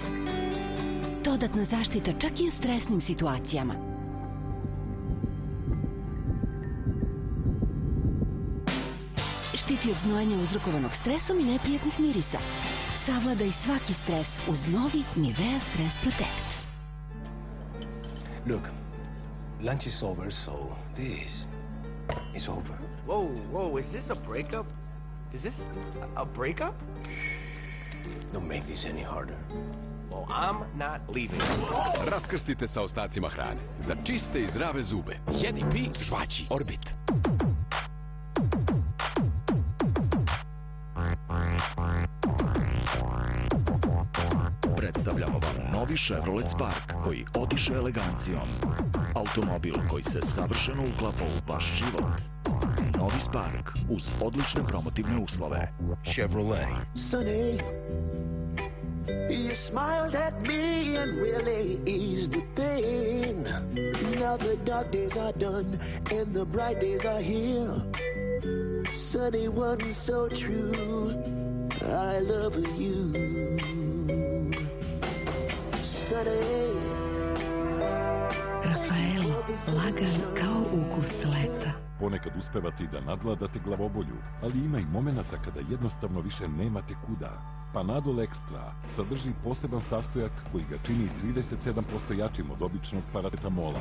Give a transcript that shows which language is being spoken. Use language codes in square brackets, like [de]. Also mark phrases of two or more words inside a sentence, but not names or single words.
[sr] Dodatna zaštita čak i u stresnim situacijama. Štiti od znojenja uzrokovanog stresom i neprijatnih mirisa. Savladaj svaki stres uz novi Nivea Stress Protect. [en] Look, lunch is over, so this is over. Whoa, is this a breakup? Is this a breakup? Don't make this any harder. Well, I'm not leaving. [sr] Raskrstite sa ostacima hrane. Za čiste i zdrave zube. Jedi, pi, žvači. Orbit. Predstavljamo vam novi Chevrolet Spark koji odiše elegancijom. Automobil koji se savršeno uklapa u vaš život. Novi Spark uz odlične promotivne uslove. Chevrolet. [en] Sonny, you smiled at me and really eased the pain. Now the dark days are done and the bright days are here. Sunny one so true, I love you. [sr] Rafaelo, lagan kao ukus leta. Ponekad uspevate i da nadvladate glavobolju, ali ima i momenata kada jednostavno više nemate kuda. Panadol Extra sadrži poseban sastojak koji ga čini 37% jačim od običnog paracetamola.